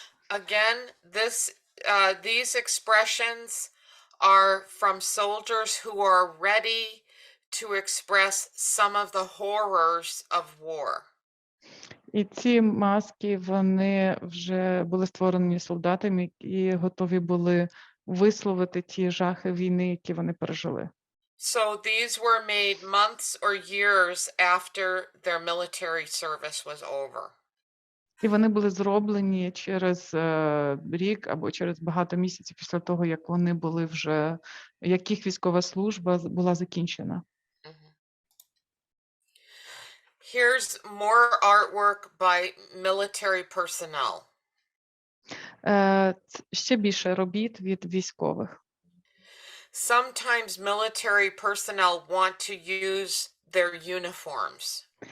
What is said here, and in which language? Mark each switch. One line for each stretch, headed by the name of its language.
English: Again, these expressions are from soldiers who are ready to express some of the horrors of war.
Ukrainian: І ці маски, вони вже були створені солдатами, які готові були висловити ті жахи війни, які вони пережили.
English: So these were made months or years after their military service was over.
Ukrainian: І вони були зроблені через рік або через багато місяців після того, як вони були вже, як їх військова служба була закінчена.
English: Here's more artwork by military personnel.
Ukrainian: Ще більше робіт від військових.
English: Sometimes military personnel want to use their uniforms.